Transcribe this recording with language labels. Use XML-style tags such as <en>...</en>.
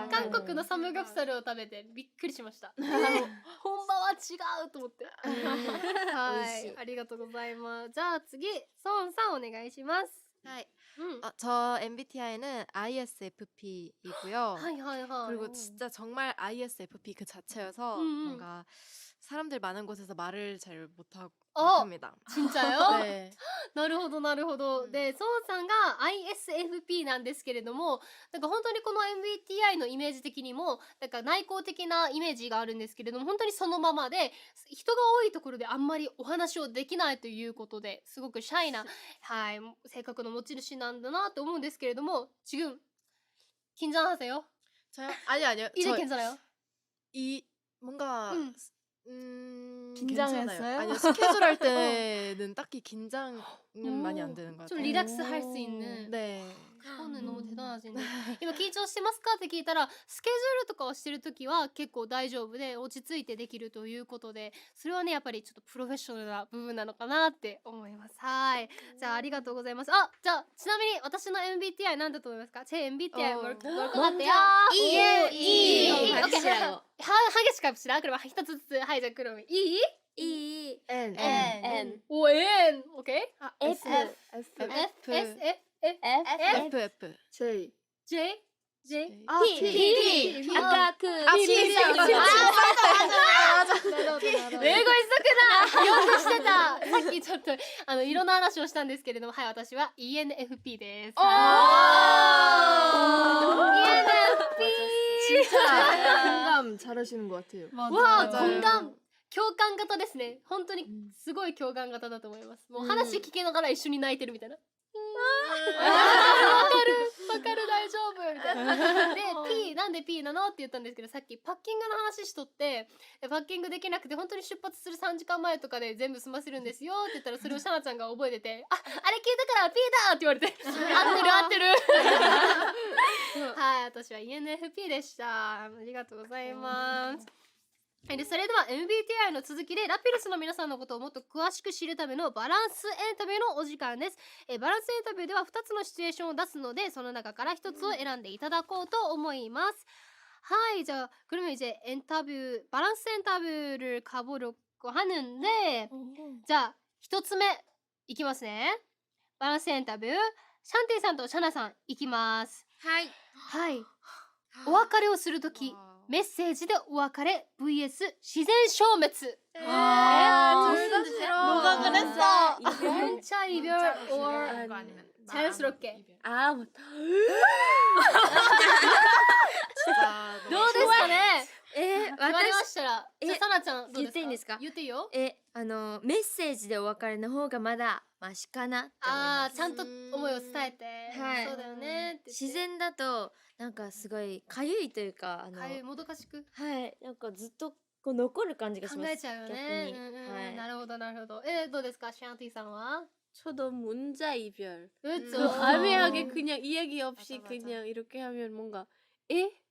<ja>韓国のサムギョプサルを食べてびっくりしました。本場は違うと思って。はい、ありがとうございます。じゃあ次、ソンさんお願いします。</ja> <ko>네. 저 MBTI는 ISFP이고요.</ko> <ja>はいはいはい。</ja> <ko>그리고 진짜 정말 ISFP 그 자체여서 뭔가 사람들 많은 곳에서 말을 잘 못합니다. 진짜요? 네.</ko> <ja>なるほどなるほど。で、ソンさんが ISFP なんですけれども、なんか本当にこの MBTI のイメージ的にもなんか内向的なイメージがあるんですけれども、本当にそのままで人が多いところであんまりお話をできないということで、すごくシャイな、はい、性格の持ち主なんだなと思うんですけれども、</ja> <ko>지금 긴장하세요? 저요? 아니요. 이제 괜찮아요? 뭔가 긴장했어요? 괜찮아요. 아니요, 스케줄 할 때는 딱히 긴장은 많이 안 되는 것 같아요. 좀 리렉스 할 수 있는. 네. 그거는 너무 대단하시네.</ko> <ja>今緊張してますかって聞いたら、スケジュールとかをしてるときは結構大丈夫で落ち着いてできるということで、それはねやっぱりちょっとプロフェッショナルな部分なのかなって思います。はい。じゃあありがとうございます。あ、じゃあちなみに私の MBTI なんだと思いますか？</ja> <ko>제 MBTI 뭘 것 같아요?</ko> <en>E.</en> <ko>확실해요. 한 개씩 갑시다. 그럼 하나ずつ.하이, 자 그럼 E.</ko> <en>E. N.</en> <ko>오, N. 오케이.</ko> <en>F. S, F. F. J. J.</en> <ko>P. 아까 그 P. 외고 있었구나. 연습</ko> <ja>してた. さっきちょっと色の話をしたんですけれども、はい、私は ENFP です。</ja> <en>ENFP.</en> <ko>진짜 공감 잘하시는 것 같아요. 와, 공감.</ko> <ja>共感型ですね。本当にすごい共感型だと思います。もう話聞きながら一緒に泣いてるみたいな。わかる大丈夫みたいな。で P なんで P なのって言ったんですけど、さっきパッキングの話しとって、パッキングできなくて本当に出発する3時間前とかで全部済ませるんですよって言ったら、それをシャナちゃんが覚えてて、あれ聞いたから P だって言われて、合ってるはい、私は ENFP でした。ありがとうございます。でそれでは MBTI の続きでラピルスの皆さんのことをもっと詳しく知るためのバランスインタビューのお時間です。バランスインタビューでは2つのシチュエーションを出すのでその中から1つを選んでいただこうと思います。</ja> <ko>하이, 자, 그러면 이제 인터뷰, 밸런스 인터뷰를 가보려고 하는데, 자,</ko> <ja>一つ目いきますね。バランスインタビュー、シャンティさんとシャナさんいきます。はい。はい。お別れをするとき、メッセージでお別れ vs 自然消滅。</ja> <ko>너가 그랬어. 혼자 이별 or 자연스럽게. 아, 뭐.</ko> <ja>どうですかね。私言われましたら、じゃあサナちゃんどうですか。言っていいんですか。言っていいよ。メッセージでお別れの方がまだマシかなって思います。ちゃんと思いを伝えて、はいそうだよねって言って自然だとなんかすごいかゆいというかかゆいもどかしくはいなんかずっとこう残る感じがします。考えちゃうよね。逆にはいなるほどなるほど。どうですかシャンティさんは。</ja> <ko>저도 문자 이별. 그렇죠. 애매하게 그냥 이야기 없이 맞아, 맞아. 그냥 이렇게 하면 뭔가 에?</ko>